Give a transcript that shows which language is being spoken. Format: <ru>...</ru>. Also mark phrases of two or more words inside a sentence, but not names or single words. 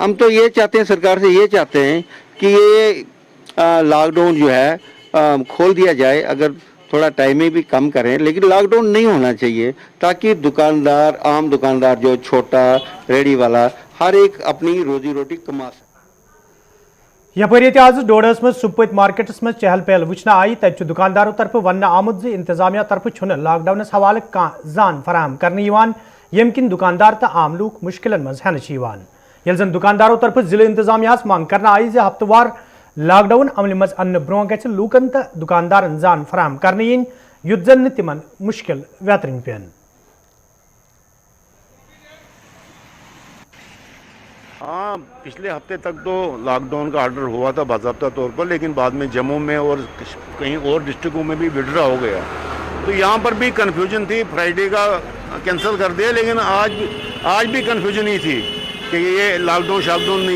<hi>हम तो ये चाहते हैं, सरकार से ये चाहते हैं कि ये लॉकडाउन जो है खोल दिया जाए। अगर थोड़ा टाइम भी कम करें, लेकिन लॉकडाउन नहीं होना चाहिए ताकि दुकानदार, आम दुकानदार जो छोटा रेडी वाला, हर एक अपनी रोजी रोटी कमा सके।</hi> <ks>यपर आज डोडस में सुपत मार्केटस में चहल पहल वुचना आई तत दुकानदारों तरफ वन आमुद इंतजामिया तरफ छुन लॉकडाउन हवाले जान फराहम करने यम किन दुकानदार तो आम लूक मुश्किलन मज हेन ये जन दुकानदारों तरफ जिले इंतजामिया मांग करना आई जे हफ्तवार लॉकडाउन अमल मज अन्न ब्रोह गछ लूकन तो दुकानदारन जान फराहम करने युद्ध जन तिमन मुश्किल वेतरन पेन।</ks> <hi>हाँ, पिछले हफ्ते तक तो लॉकडाउन का ऑर्डर हुआ था बाज़ाब्ता तौर पर, लेकिन बाद में जम्मू में और कहीं और डिस्ट्रिक्टों में भी विड्रॉ हो गया। तो यहाँ पर भी कंफ्यूजन थी, फ्राइडे का कैंसिल कर दिया, लेकिन आज भी कंफ्यूजन ही थी कि ये लॉकडाउन शाकडाउन नहीं है।</hi>